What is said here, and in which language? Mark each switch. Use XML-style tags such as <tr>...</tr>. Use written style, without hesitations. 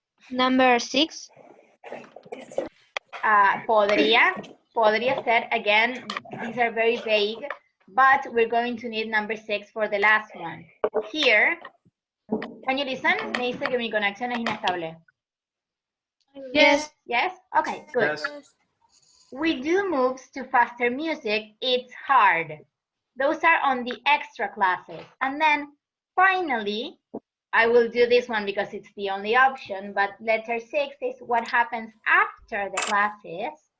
<en>Number 6.</en> <es>Podría ser,</es> <en>again, these are very vague, but we're going to need number 6 for the last one. Here, can you listen?</en> <es>Me dice que mi conexión es inestable.</es> <en>Yes. Yes? Okay, good. Yes. We do moves to faster music. It's hard. Those are on the extra classes. And then finally, I will do this one because it's the only option, but letter 6 is what happens after the classes.</en>